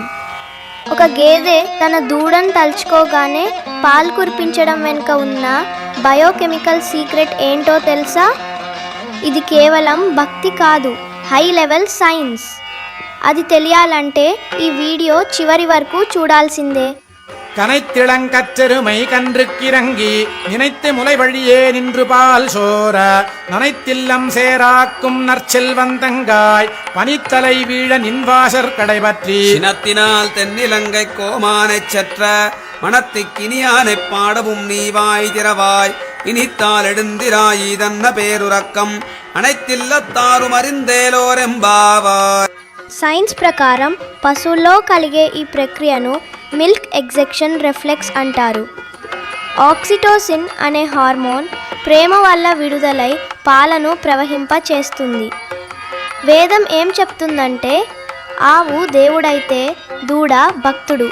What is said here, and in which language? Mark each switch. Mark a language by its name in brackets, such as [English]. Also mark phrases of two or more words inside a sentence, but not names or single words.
[Telugu] ఒక గేదె తన దూడను తలుచుకోగానే పాలు కురిపించడం వెనుక ఉన్న [English] biochemical secret [Telugu] ఏంటో తెలుసా? ఇది కేవలం భక్తి కాదు, [English] high level science. [Telugu] అది తెలియాలంటే ఈ వీడియో చివరి వరకు చూడాల్సిందే. [Tamil] கனைத்திளங்கற்றெருமை கன்றுக்கிறங்கி நினைத்து முளை வழியே நின்று பால் சோர நனைத்தில்லம் சேராக்கும் நற்செல்வந்தங்காய் பனித்தலை வீழ நின்வாசர் கடைபற்றி சினத்தினால் தென்னிலங்கை கோமானைச் சற்ற மனத்திக்கினியானைப் பாடவும் நீவாய் திறவாய் இனித்தால் எழுந்திராயி தன்ன பேருறக்கம் அனைத்தில்லத்தாரும் அறிந்தேலோரெம்பாவாய். [Telugu] సైన్స్ ప్రకారం పశువుల్లో కలిగే ఈ ప్రక్రియను [English] milk ejection reflex [Telugu] అంటారు. ఆక్సిటోసిన్ అనే హార్మోన్ ప్రేమ వల్ల విడుదలై పాలను ప్రవహింపచేస్తుంది. వేదం ఏం చెప్తుందంటే, ఆవు దేవుడైతే దూడ భక్తుడు.